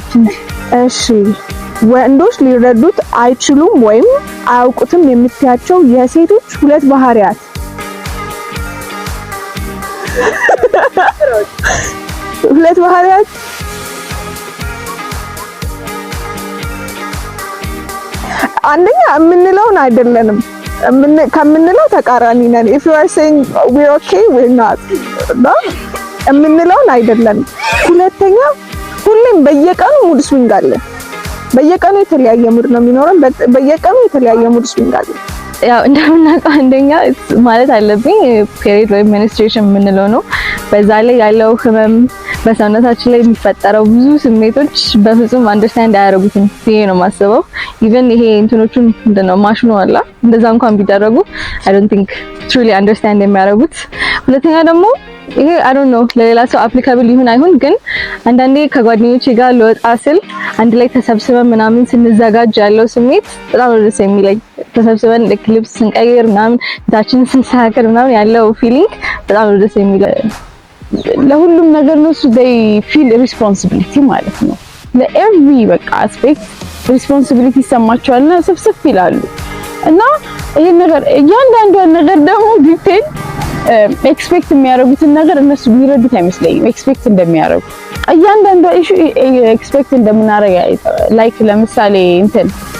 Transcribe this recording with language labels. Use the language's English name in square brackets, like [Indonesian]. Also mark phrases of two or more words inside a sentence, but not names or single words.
[Amharic] እሺ ወንዶች ሊረዱት አይችሉም ወይም አያውቁትም የምትያቸው የሴቶች ሁለት ባህሪያት? ሁለት ባህሪያት አንደኛ የምንለውን አይደለንም ከምንለው ተቃራኒ ነን። [English] if you are saying we're okay we're not [Amharic] የምንለውን አይደለንም። ሁለተኛ ሁሌም በየቀኑ [English] mood swing [Amharic] አለ። በየቀኑ የተለያየ ሙድ ነው የሚኖረን። በየቀኑ የተለያየ [English] mood swing [Amharic] አለ። ያው እንደምናውቀው አንደኛ ማለት አለብኝ ፔሪድ ወይም ሚኒስትሬሽን የምንለው ነው። በዛ ላይ ያለው ህመም በሰውነታችን ላይ የሚፈጠረው ብዙ ስሜቶች በፍጹም አንደርስታንድ አያደርጉትም ብዬ ነው የማስበው። ኢቨን ይሄ እንትኖቹን ምንድነው ማሽኑ አላ እንደዛ እንኳን ቢደረጉ [English] I don't think truly understand [Amharic] የሚያደርጉት። ሁለተኛ ደግሞ ይሄ [English] I don't know [Amharic] ለሌላ ሰው አፕሊካብል ይሁን አይሁን ግን አንዳንዴ ከጓደኞቼ ጋር ልወጣ ስል አንድ ላይ ተሰብስበን ምናምን ስንዘጋጅ ያለው ስሜት በጣም ደስ የሚለኝ ተሰብስበን ልብስ ስንቀይር ምናምን ታችን ስንሳከር ምናምን ያለው ፊሊንግ በጣም ደስ የሚለኝ። ለሁሉም ነገር ነው እሱ [English] they feel responsibility [Amharic] ማለት ነው። ለኤቭሪ በቃ [English] aspect responsibility [Amharic] ይሰማቸዋልና ሰብሰብ ይላሉ እና ይሄን ነገር እያንዳንዷን ነገር ደግሞ [English] detail expect [Amharic] የሚያደርጉትን ነገር እነሱ ቢረዱት አይመስለኝም። ኤክስፔክት እንደሚያደርጉ እያንዳንዷ [English] issue expect [Amharic] እንደምናደርግ ላይክ ለምሳሌ እንትን